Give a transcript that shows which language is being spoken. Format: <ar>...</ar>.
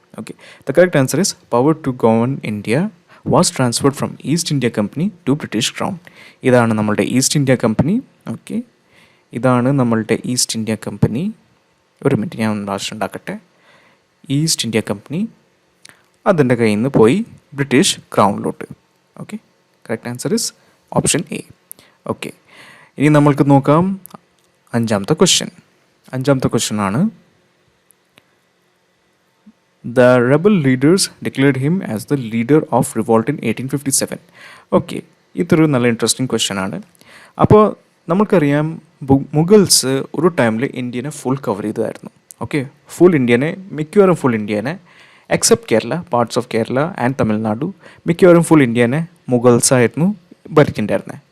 <en>Okay, the correct answer is power to govern India was transferred from East India Company to British crown.</en> <ml>ഇതാണ് നമ്മളുടെ east India company. Okay, ഇതാണ് നമ്മളുടെ east India company. ഒരു minute, ഞാൻ ഒന്ന് പ്രാവശ്യം ഉണ്ടാക്കട്ടെ. East India company അതിൻ്റെ കയ്യിൽ നിന്ന് പോയി British ക്രൗണിലോട്ട്.</ml> <en>Okay, correct answer is option A.</en> <ml>Okay, ഇനി നമ്മൾക്ക് നോക്കാം അഞ്ചാമത്തെ ക്വസ്റ്റ്യൻ ആണ്,</ml> <en>the rebel leaders declared him as the leader of revolt in 1857.</en> <ml>Okay, ഇതൊരു നല്ല ഇൻട്രസ്റ്റിംഗ് ക്വസ്റ്റ്യൻ ആണ്. അപ്പോൾ നമുക്കറിയാം മുഗൾസ് ഒരു ടൈമിൽ ഇന്ത്യനെ ഫുൾ കവർ ചെയ്തതായിരുന്നു. ഓക്കെ, മിക്കവാറും full ഇന്ത്യനെ</ml> <en>except Kerala, parts of Kerala and Tamil Nadu,</en> <ml>മിക്കവാറും ഫുൾ ഇന്ത്യനെ മുഗൾസ് ആയിരുന്നു ഭരിച്ചിട്ടുണ്ടായിരുന്നത്.</ml>